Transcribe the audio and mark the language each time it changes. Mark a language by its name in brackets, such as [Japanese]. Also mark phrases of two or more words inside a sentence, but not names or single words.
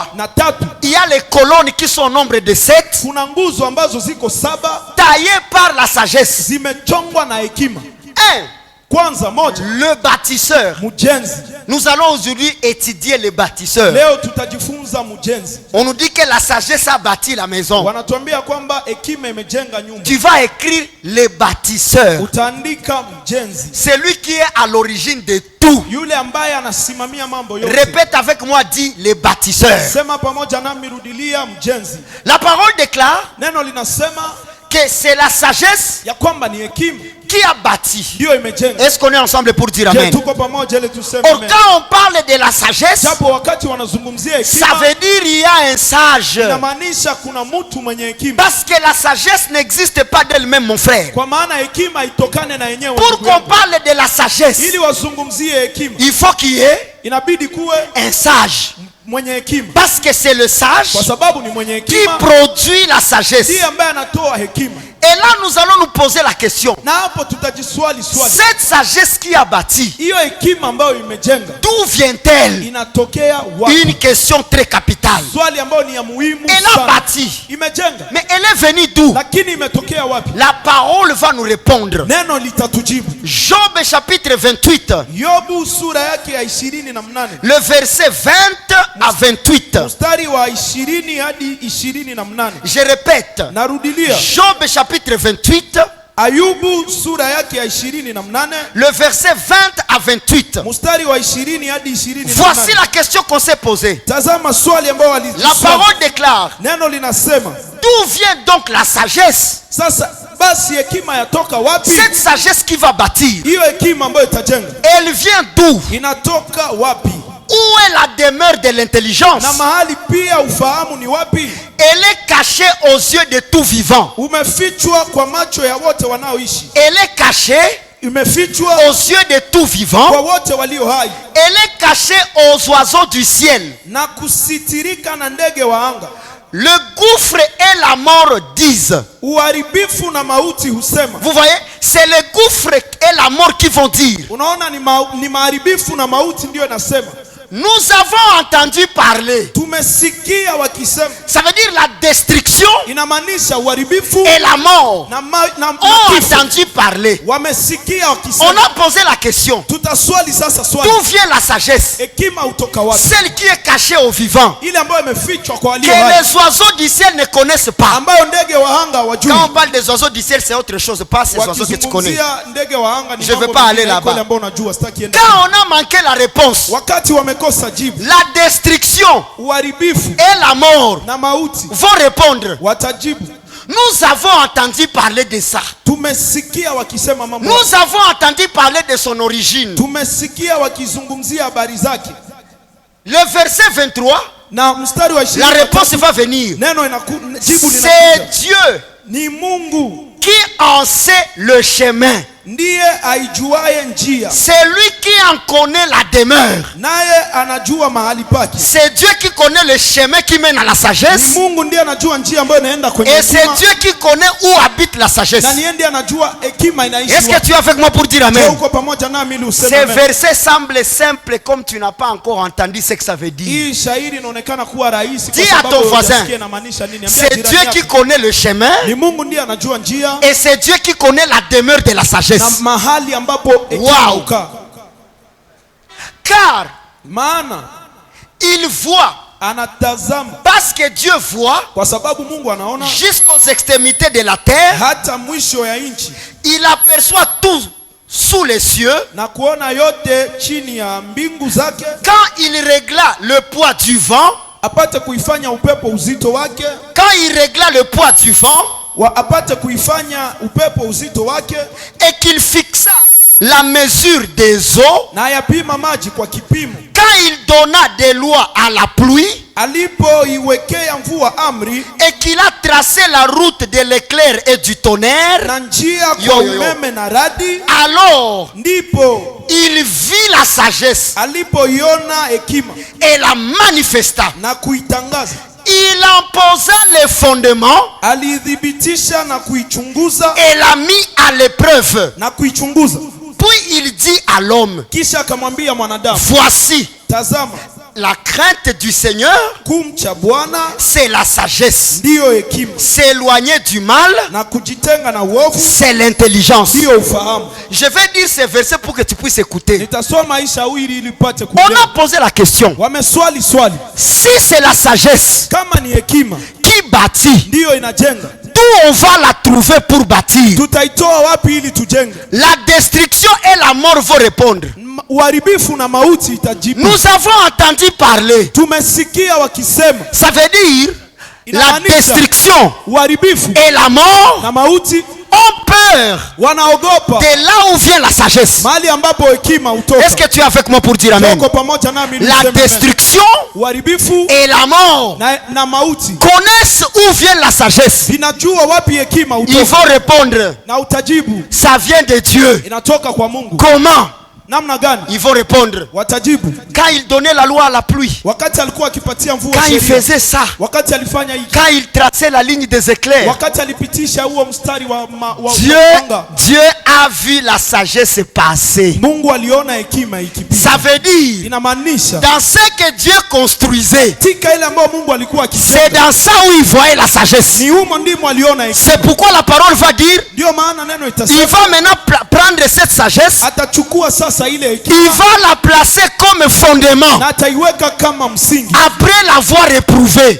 [Swahili] Na tatu, [French] Il y a les colonnes qui sont au nombre de 7, [Swahili] kuna nguzo ambazo ziko 7 [French] taillées par la sagesse. [Swahili] zimechongwa na hekima. 1. Kwanza moja, [French] Le bâtisseur. [Swahili] mjenzi. [French] Nous allons aujourd'hui étudier les bâtisseurs. [Swahili] Leo tutajifunza mjenzi. [French] On nous dit que la sagesse a bâti la maison. [Swahili] Wanatuambia kwamba hekima imejenga nyumba. [French] Tu vas écrire les bâtisseurs. [Swahili] Utaandika mjenzi. [French] C'est lui qui est à l'origine de tout. [Swahili] Yule ambaye anasimamia mambo yote. [French] Répète avec moi, dis les bâtisseurs. [Swahili] Sema pamoja nami, rudilia mjenzi. [French] La parole déclare [Swahili] Neno linasema [French] que c'est la sagesse [Swahili] ya kwamba ni hekima [French] qui a bâti. [Swahili] ndio imejenga. [French] Est-ce qu'on est ensemble pour dire Je amen? [Swahili] tuko pamoja ili tuseme [French] Or, amen. quand on parle de la sagesse, [Swahili] Japo wakati wanazungumzia [French] ça [Swahili] hekima [French] veut dire il y a un sage. [Swahili] inamaanisha kuna mtu mwenye hekima. [French] Parce que la sagesse n'existe pas d'elle-même, mon frère. [Swahili] Kwa maana hekima itokane na yenyewe. [French] Pour [Swahili] ndugu [French] qu'on [Swahili] yangu. [French] parle de la sagesse, [Swahili] Ili wazungumzie hekima [French] il faut qu'il y ait [Swahili] inabidi kuwe [French] un sage. [Swahili] mwenye hekima. [French] Parce que c'est le sage [Swahili] Kwa sababu ni mwenye [French] qui [Swahili] hekima [French] produit la sagesse. [Swahili] ndiye ambaye anatoa hekima. [French] Et là, nous allons nous poser la question. [Swahili] Na hapo tutajiswali swali. [French] Cette sagesse qui a bâti, [Swahili] Hiyo hekima ambayo imejenga [French] d'où vient-elle? [Swahili] inatokea wapi? [French] Une question très capitale. [Swahili] Swali ambayo ni ya muhimu [French] Elle a [Swahili] sana. [French] bâti. [Swahili] Imejenga. [French] Mais elle est venue d'où? [Swahili] Lakini imetokea wapi? [French] La parole va nous répondre. [Swahili] Neno litatujibu. [French] Job chapitre 28, [Swahili] Yobu sura yake ya 28. [French] le verset 20 à 28. [Swahili] Mstari wa 20 hadi 28. [French] Je répète. [Swahili] Narudilia. [French] Job chapitre 28, [Swahili] Ayubu sura yake ya 28, [French] le verset 20 à 28. [Swahili] mstari wa 20 hadi 28. [French] Voici la question qu'on s'est posée. [Swahili] Tazama swali ambao [French] La parole déclare: [Swahili] neno linasema, [French] d'où vient donc la sagesse? [Swahili] sasa basi hekima yatoka wapi? [French] Cette sagesse qui va bâtir, [Swahili] Hiyo hekima ambayo itajenga [French] elle vient d'où? [Swahili] inatoka wapi? [French] Où est la demeure de l'intelligence? [Swahili] Na mahali pia ufahamu ni wapi? [French] Elle est cachée aux yeux de tout vivant. [Swahili] Umefichwa kwa macho ya wote wanaoishi. [French] Elle est cachée [Swahili] Imefichwa [French] aux yeux de tout vivant. [Swahili] kwa wote walio hai. [French] Elle est cachée aux oiseaux du ciel. [Swahili] Na kusitirika na ndege wa anga. [French] Le gouffre et la mort disent. [Swahili] Uharibifu na mauti husema. [French] Vous voyez, c'est le gouffre et la mort qui vont dire. [Swahili] Unaona ni maharibifu na mauti ndio inasema. [French] Nous avons entendu parler. [Swahili] Tumesikia wakisema. [French] Ça veut dire la destruction [Swahili] inamaanisha uharibifu [French] et la mort. ont entendu parler. [Swahili] Wamesikia wakisema. [French] On a posé la question. [Swahili] Tutaswali sasa swali. [French] D'où vient la sagesse? [Swahili] Hekima utoka wapi? [French] Celle qui est cachée aux vivants. [Swahili] Ile ambayo imefichwa kwa walio [French] Que [Swahili] hai. [French] les oiseaux du ciel ne connaissent pas. [Swahili] Ambayo ndege wa anga hawajui. [French] Quand on parle des oiseaux du ciel, c'est autre chose, pas ces oiseaux que tu connais. [Swahili] Ndege wa anga ni [French] Je ne veux pas aller là-bas. Quand on a manqué la réponse, [Swahili] wakati wamekosa jibu, [French] la destruction [Swahili] uharibifu [French] et la mort [Swahili] na mauti [French] vont répondre. [Swahili] watajibu. [French] Nous avons entendu parler de ça. [Swahili] Tumesikia wakisema mambo. [French] Nous avons entendu parler de son origine. [Swahili] Tumesikia wakizungumzia habari zake. [French] Le verset 23, [Swahili] na mstari wa 20, [French] la réponse va venir. [Swahili] Neno jibu linakuja. [French] C'est Dieu [Swahili] ni Mungu [French] qui en sait le chemin. [Swahili] Ndiye aijuaye njia. [French] C'est lui qui en connaît la demeure. [Swahili] Naye anajua mahali pake. [French] C'est Dieu qui connaît le chemin qui mène à la sagesse. [Swahili] Ni Mungu ndiye anajua njia ambayo inaenda kwenye hekima. [French] Et c'est Dieu qui connaît où habite la sagesse. [Swahili] Na ndiye anajua hekima inaishi. [French] Est-ce que tu es avec moi pour dire amen? [Swahili] Uko pamoja nami ili useme [French] Ces amen. versets semblent simples comme tu n'as pas encore entendu ce que ça veut dire. [Swahili] Hii shairi inaonekana kuwa rahisi kwa [French] Dis à ton [Swahili] sababu [French] voisin, [Swahili] unasikia inamaanisha nini. [French] c'est Dieu qui connaît le chemin. [Swahili] Ni Mungu ndiye anajua njia. [French] Et c'est Dieu qui connaît la demeure de la sagesse. [Swahili] Na mahali ambapo hekima hukaa. [French] Car [Swahili] maana [French] il voit, [Swahili] anatazama, [French] parce que Dieu voit, [Swahili] kwa sababu Mungu anaona [French] jusqu'aux extrémités de la terre, [Swahili] hata mwisho ya nchi. [French] Il aperçoit tout sous les cieux. [Swahili] Na kuona yote chini ya mbingu zake. [French] Quand il régla le poids du vent, [Swahili] apate kuifanya upepo uzito wake. [French] Quand il régla le poids du vent, [Swahili] apate kuifanya upepo uzito wake. [French] Et qu'il fixa la mesure des eaux, [Swahili] na yapima maji kwa kipimo. [French] Quand il donna des lois à la pluie, [Swahili] alipoiwekea mvua amri, [French] et qu'il a tracé la route de l'éclair et du tonnerre, [Swahili] na njia kwa umeme na radi, [French] alors [Swahili] ndipo [French] il vit la sagesse, [Swahili] alipoiona hekima, [French] et la manifesta, [Swahili] na kuitangaza. [French] Il en posa les fondements, [Swahili] alidhibitisha na kuichunguza, [French] et l'a mis à l'épreuve, [Swahili] na kuichunguza. [French] Puis il dit à l'homme, [Swahili] kisha akamwambia mwanadamu, [French] voici, [Swahili] tazama, [French] la crainte du Seigneur, [Swahili] kumcha Bwana, [French] c'est la sagesse. [Swahili] Ndiyo hekima. [French] S'éloigner du mal, [Swahili] na kujitenga na uovu, [French] c'est l'intelligence. [Swahili] Ndiyo ufahamu. [French] Je vais dire ces versets pour que tu puisses écouter. [Swahili] Nitasoma hii shairi ili upate kuelewa. [French] On a posé la question. [Swahili] Wameswali swali. [French] Si c'est la sagesse, [Swahili] kama ni hekima, [French] qui bâtit, [Swahili] ndiyo inajenga, [French] d'où on va la trouver pour bâtir? [Swahili] Tutaitoa wapi ili tujenge? [French] La destruction et la mort vont répondre. [Swahili] Uharibifu na mauti itajibu. [French] Nous avons entendu parler. [Swahili] Tumesikia wakisema. [French] Ça veut dire la destruction [Swahili] uharibifu [French] et la mort [Swahili] na mauti [French] ont peur. [Swahili] Wanaogopa [French] de là où vient la sagesse. [Swahili] Mahali ambapo hekima hutoka. [French] Est-ce que tu es avec moi pour dire amen? [Swahili] Pamoja nami [French] la destruction [Swahili] uharibifu [French] et la mort [Swahili] na mauti [French] connaissent où vient la sagesse. [Swahili] Vinajua wapi hekima hutoka. [French] Ils vont répondre. [Swahili] Na utajibu. [French] Ça vient de Dieu. [Swahili] Inatoka kwa Mungu. [French] Comment? [Swahili] Namna gani? [French] Ils vont répondre. [Swahili] Watajibu. [French] Quand il donnait la loi à la pluie. [Swahili] Wakati alikuwa akipatia mvua sheria. [French] Quand il faisait ça. [Swahili] Wakati alifanya hiki. [French] Quand il traçait la ligne des éclairs. [Swahili] Wakati alipitisha huo mstari wa [French] Dieu a vu la sagesse passer. [Swahili] Mungu aliona hekima ikipita. [French] Ça veut dire. [Swahili] Inamaanisha. [French] Dans ce que Dieu construisait. [Swahili] Tika ile ambayo Mungu alikuwa akijenga. [French] C'est dans ça où il voyait la sagesse. [Swahili] Ni humo ndimo aliona hekima. [French] C'est pourquoi la parole va dire. [Swahili] Ndio maana neno itasema. [French] Il va maintenant prendre cette sagesse. [Swahili] Atachukua sasa [French] il va la placer comme fondement après l'avoir réprouvée.